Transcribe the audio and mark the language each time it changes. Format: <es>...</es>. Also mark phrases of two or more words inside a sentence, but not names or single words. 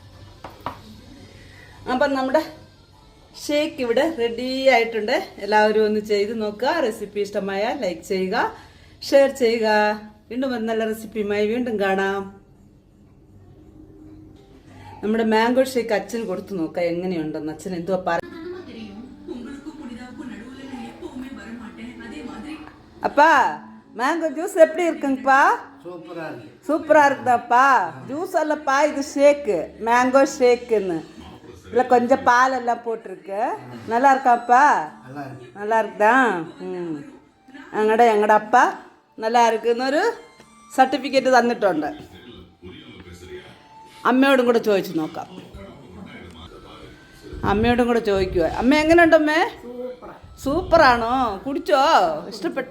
<ml>അപ്പം നമ്മുടെ ഷേക്ക് ഇവിടെ റെഡി ആയിട്ടുണ്ട്. എല്ലാവരും ഒന്ന് ചെയ്ത് നോക്കുക. റെസിപ്പി ഇഷ്ടമായാൽ</ml> <en>like, share.</en> <ml>വീണ്ടും ഒരു നല്ല റെസിപ്പിയുമായി വീണ്ടും കാണാം. നമ്മുടെ</ml> <en>mango shake</en> <ml>അച്ഛന് കൊടുത്തു നോക്കാം എങ്ങനെയുണ്ടെന്ന്. അച്ഛൻ എന്തുവാ പറ.</ml> <ta>அப்பா</ta> <en>mango juice</en> <ta>எப்படி இருக்குங்கப்பா? சூப்பரா இருக்குதாப்பா. ஜூஸ் அல்லப்பா, இது ஷேக்கு,</ta> <en>mango shake.</en> <ta>இல்லை கொஞ்சம் பால் எல்லாம் போட்டிருக்கு. நல்லா இருக்காப்பா? நல்லா இருக்குதா?</ta> <ml>ഞങ്ങളുടെ അപ്പ നല്ല ഇരിക്കുന്നൊരു സർട്ടിഫിക്കറ്റ് തന്നിട്ടുണ്ട്. അമ്മയോടും കൂടെ ചോദിച്ചു നോക്കാം. അമ്മയോടും കൂടെ ചോദിക്കുക. അമ്മ എങ്ങനെയുണ്ടമ്മേ? സൂപ്പറാണോ? കുടിച്ചോ? ഇഷ്ടപ്പെട്ടോ?</ml>